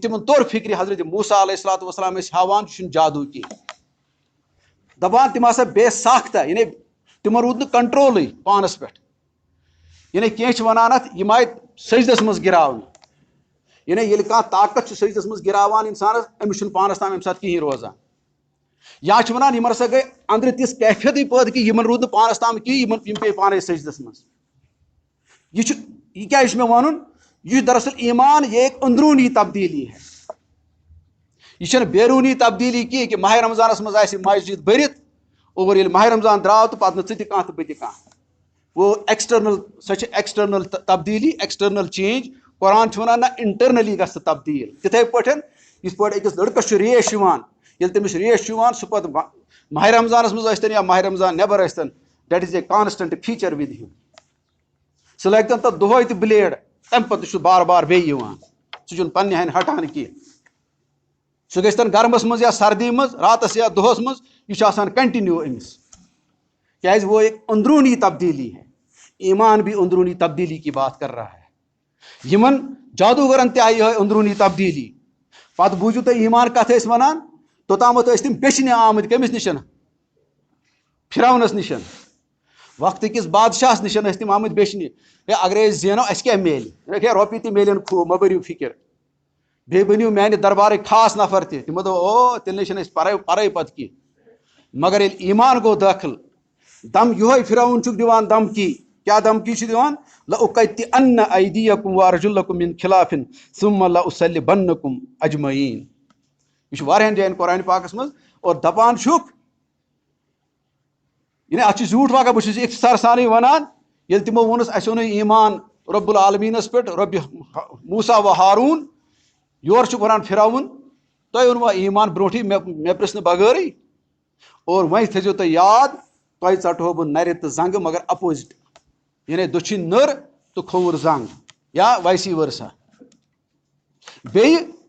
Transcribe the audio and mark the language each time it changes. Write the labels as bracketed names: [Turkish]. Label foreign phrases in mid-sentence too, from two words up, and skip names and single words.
[Kashmiri] تِمن توٚر فِکرِ حضرت موسیٰ علیہ الصلوٰتُ وسلام ٲسۍ ہاوان یہِ چھُنہٕ جادوٗ کینٛہہ دَپان تِم ہسا بے ساختہ یعنی تِمن روٗد نہٕ کنٹرولٕے پانس پٮ۪ٹھ یعنی کینٛہہ چھِ وَنان اَتھ یِم آیہِ سجدس منٛز گِراونہٕ یعنی ییٚلہِ کانٛہہ طاقت چھُ سجدس منٛز گِراوان اِنسانس أمِس چھُنہٕ پانس تام اَمہِ ساتہٕ کِہینۍ روزان یا چھِ وَنان یِمن ہسا گٔے أنٛدرٕ تِژھ کیفیتٕے پٲدٕ کہِ یِمن روٗد نہٕ پانس تام کِہینۍ یِم پیٚیہِ پانے سجدس منٛز یہِ کیازِ چھُ مےٚ وَنُن یہِ چھُ دراصل ایمان [Urdu] یہ ایک اندروٗنی تبدیٖلی ہے [Kashmiri] یہِ چھنہٕ بیروٗنی تبدیٖلی کینٛہہ کہِ ماہِ رمضانس منٛز آسہِ مسجد بٔرِتھ اور ییٚلہِ ماہِ رمضان درٛاو تہٕ پتہٕ نہٕ ژٕ تہِ کانٛہہ تہٕ بہٕ تہِ کانٛہہ وہ ایکسٹرنل سۄ چھِ ایکسٹرنل تبدیٖلی [English] external change [Kashmiri] قرآن چھُ وَنان نہ انٹرنلی گژھِ تبدیٖل تِتھٕے پٲٹھۍ یِتھ پٲٹھۍ أکِس لٔڑکَس چھُ ریش یِوان ییٚلہِ تٔمِس ریش چھُ یِوان سُہ پتہٕ ماہِ رمضانس منٛز ٲسۍتن یا ماہِ رمضان نٮ۪بر ٲسۍتن [English] that is a constant feature with him [Kashmiri] سُہ لٲگتن تَتھ دۄہے تہِ بلیڈ تَمہِ پتہٕ چھُ بار بار بیٚیہِ یِوان سُہ چھُنہٕ پننہِ ہَنہِ ہٹان کینٛہہ سُہ گژھِ گرمس منٛز یا سردی منٛز راتس یا دۄہس منٛز یہِ چھُ آسان کنٹِنیو أمِس کیازِ [Urdu] وہ ایک اندروٗنی تبدیٖلی ہے ایمان بھی اندرونی تبدیلی کی بات کر رہا ہے [Kashmiri] یِمن جادوٗگرن تہِ آیہِ یِہوے اندروٗنی تبدیٖلی پتہٕ بوٗزِو تُہۍ ایمان کتھ ٲسۍ وَنان توٚتامتھ ٲسۍ تِم بیٚچھنہِ آمٕتۍ کٔمِس نِش فرعونس نِش وقتہٕ کِس بادشاہس نِش ٲسۍ تِم آمٕتۍ بیٚچھنہِ ہے اگرے أسۍ زینو اَسہِ کیاہ میلہِ ہے رۄپیہِ تہِ میلن خوٗب مہ بٔرِو فِکر بیٚیہِ بٔنِو میانہِ دربارٕکۍ خاص نفر تہِ تِمو دوٚپ او تیٚلہِ نَے چھِنہٕ أسۍ پرے پتہٕ کینٛہہ مگر ییٚلہِ ایمان گوٚو دٲخل دم یِہوے فرعون چھُکھ دِوان دمکی کیاہ دمکی چھُ دِوان [Arabic] لَأُقَطِّعَنَّ أَيْدِيَكُمْ وَأَرْجُلَكُمْ مِنْ خِلافٍ ثُمَّ لَأُصَلِّبَنَّكُمْ أَجْمَعِينَ [Kashmiri] یہِ چھُ واریاہن جاین قرآنِ پاکس منٛز اور دپان چھُکھ یعنی اَتھ چھُ زیوٗٹھ واقعہ بہٕ چھُس یہِ اختصار سانٕے وَنان ییٚلہِ تِمو ووٚنُس اَسہِ اوٚنُے ایمان رۄب العالمیٖنس پٮ۪ٹھ رۄبِ موسیٰ و ہاروٗن یورٕ چھُکھ وَنان فرعون تۄہہِ اوٚنوا ایمان برونٛٹھٕے مےٚ پرژھنہٕ بغٲرٕے اور وۄنۍ تھٲیزیو تُہۍ یاد تۄہہِ ژٹہو بہٕ نرِ تہٕ زنٛگہٕ مگر اپوزِٹ یعنی دٔچھِنۍ نٔر تہٕ کھووُر زنٛگ یا [English] vice versa [Kashmiri] بیٚیہِ